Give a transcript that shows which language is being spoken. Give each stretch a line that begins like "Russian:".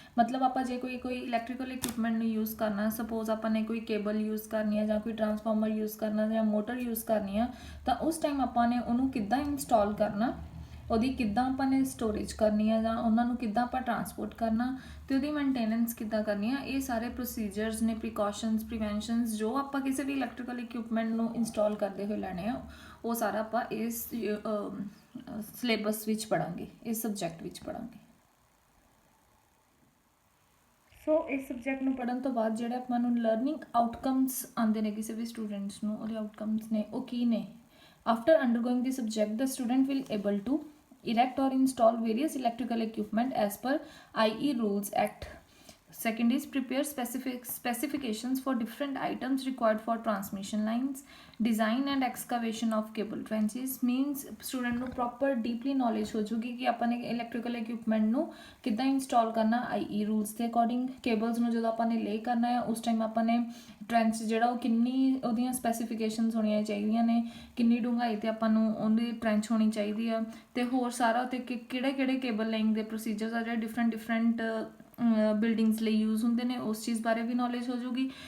Punjabi: ਮਤਲਬ ਆਪਾਂ ਜੇ ਕੋਈ ਇਲੈਕਟ੍ਰੀਕਲ ਇਕਵਿਪਮੈਂਟ ਨੂੰ ਯੂਜ਼ ਕਰਨਾ, ਸਪੋਜ਼ ਆਪਾਂ ਨੇ ਕੋਈ ਕੇਬਲ ਯੂਜ਼ ਕਰਨੀ ਹੈ ਜਾਂ ਕੋਈ ਟਰਾਂਸਫਾਰਮਰ ਯੂਜ਼ ਕਰਨਾ ਜਾਂ ਮੋਟਰ ਯੂਜ਼ ਕਰਨੀ ਆ, ਤਾਂ ਉਸ ਟਾਈਮ ਆਪਾਂ ਨੇ ਉਹਨੂੰ ਕਿੱਦਾਂ ਇੰਸਟਾਲ ਕਰਨਾ, ਉਹਦੀ ਕਿੱਦਾਂ ਆਪਾਂ ਨੇ ਸਟੋਰੇਜ ਕਰਨੀ ਹੈ ਜਾਂ ਉਹਨਾਂ ਨੂੰ ਕਿੱਦਾਂ ਆਪਾਂ ਟਰਾਂਸਪੋਰਟ ਕਰਨਾ ਤੇ ਉਹਦੀ ਮੇਨਟੇਨੈਂਸ ਕਿੱਦਾਂ ਕਰਨੀ ਆ, ਇਹ ਸਾਰੇ ਪ੍ਰੋਸੀਜਰਸ ਨੇ, ਪ੍ਰੀਕਾਸ਼ਨਸ, ਪ੍ਰੀਵੈਂਸ਼ਨਸ ਜੋ ਆਪਾਂ ਕਿਸੇ ਵੀ ਇਲੈਕਟ੍ਰੀਕਲ ਇਕਵਿਪਮੈਂਟ ਨੂੰ ਇੰਸਟਾਲ ਕਰਦੇ ਹੋਏ ਲੈਣੇ ਆ, ਉਹ ਸਾਰਾ ਆਪਾਂ ਇਸ ਸਿਲੇਬਸ ਵਿੱਚ ਪੜਾਂਗੇ, ਇਸ ਸਬਜੈਕਟ ਵਿੱਚ ਪੜਾਂਗੇ। ਸੋ ਇਸ ਸਬਜੈਕਟ ਨੂੰ ਪੜ੍ਹਨ ਤੋਂ ਬਾਅਦ ਜਿਹੜੇ ਆਪਾਂ ਨੂੰ ਲਰਨਿੰਗ ਆਊਟਕਮਸ ਆਉਂਦੇ ਨੇ ਕਿਸੇ ਵੀ ਸਟੂਡੈਂਟਸ ਨੂੰ, ਉਹਦੇ ਆਊਟਕਮਸ ਨੇ ਉਹ ਕੀ ਨੇ?
English: After undergoing the subject, the student will able to erect or install various electrical equipment as per IE Rules Act. Second is prepare specifications for different items required for transmission lines, design and excavation of cable trenches.
Punjabi: Means student ਨੂੰ proper deeply knowledge ਹੋ ਜੂਗੀ ਕਿ ਆਪਾਂ ਨੇ electrical equipment ਨੂੰ ਕਿੱਦਾਂ install ਕਰਨਾ IE rules ਦੇ according। cables ਨੂੰ ਜਦੋਂ ਆਪਾਂ ਨੇ lay ਕਰਨਾ ਹੈ ਉਸ time ਆਪਾਂ ਨੇ ਟ੍ਰੈਂਚ ਜਿਹੜਾ ਉਹ ਕਿੰਨੀ ਉਹਦੀਆਂ ਸਪੈਸੀਫਿਕੇਸ਼ਨਸ ਹੋਣੀਆਂ ਚਾਹੀਦੀਆਂ ਨੇ, ਕਿੰਨੀ ਡੂੰਘਾਈ ਤੇ ਆਪਾਂ ਨੂੰ ਉਹਦੀ ਟ੍ਰੈਂਚ ਹੋਣੀ ਚਾਹੀਦੀ ਆ, ਤੇ ਹੋਰ ਸਾਰਾ ਤੇ ਕਿਹੜੇ ਕਿਹੜੇ ਕੇਬਲ ਲੇਇੰਗ ਦੇ ਪ੍ਰੋਸੀਜਰਸ ਆ ਜਿਹੜੇ ਡਿਫਰੈਂਟ ਬਿਲਡਿੰਗਸ ਲਈ ਯੂਜ਼ ਹੁੰਦੇ ਨੇ, ਉਸ ਚੀਜ਼ ਬਾਰੇ ਵੀ ਨੌਲੇਜ ਹੋ ਜੂਗੀ।